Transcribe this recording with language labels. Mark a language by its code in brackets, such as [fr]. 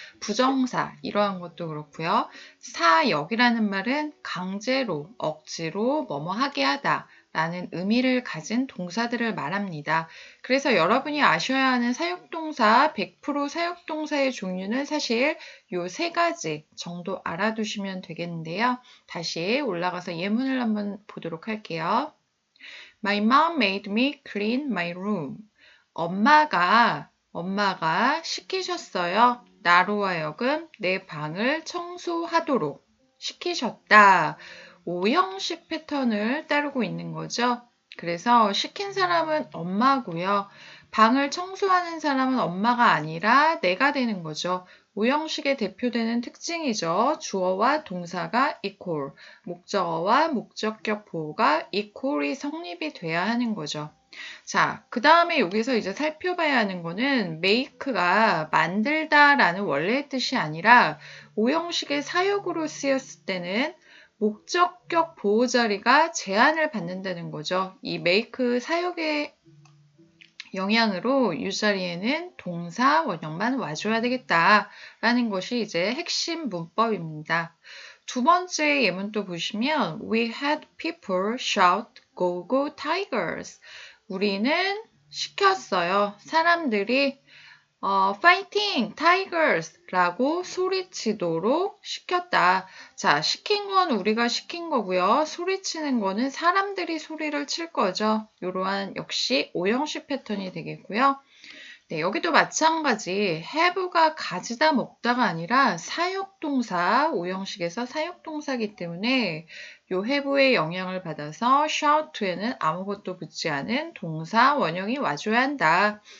[ko] 부정사, 이러한 것도 그렇고요. 사역이라는 말은 강제로, 억지로 뭐뭐 하게 하다 라는 의미를 가진 동사들을 말합니다. 그래서 여러분이 아셔야 하는 사역동사, 100% 사역동사의 종류는 사실 요 세 가지 정도 알아두시면 되겠는데요. 다시 올라가서 예문을 한번 보도록 할게요. [en] My mom made me clean my room. [ko] 엄마가 시키셨어요. 나로 하여금 내 방을 청소하도록 시키셨다. 오형식 패턴을 따르고 있는 거죠. 그래서 시킨 사람은 엄마고요. 방을 청소하는 사람은 엄마가 아니라 내가 되는 거죠. 오형식의 대표되는 특징이죠. 주어와 동사가 equal, 목적어와 목적격 보호가 equal이 성립이 돼야 하는 거죠. 자, 그 다음에 여기서 이제 살펴봐야 하는 거는 make가 만들다 라는 원래의 뜻이 아니라 오형식의 사역으로 쓰였을 때는 목적격 보호 자리가 제한을 받는다는 거죠. 이 make 사역의 영향으로 이 자리에는 동사 원형만 와줘야 되겠다라는 것이 이제 핵심 문법입니다. 두 번째 예문도 보시면 [en] We had people shout Go Go Tigers. [ko] 우리는 시켰어요. 사람들이 Fighting Tigers 라고 소리치도록 시켰다. 자, 시킨 건 우리가 시킨 거고요. 소리치는 거는 사람들이 소리를 칠 거죠. 이러한 역시 오형식 패턴이 되겠고요. 네, 여기도 마찬가지 have가 가지다 먹다가 아니라 사역동사, 오형식에서 사역동사이기 때문에 요 have의 영향을 받아서 shout에는 아무것도 붙지 않은 동사 원형이 와줘야 한다.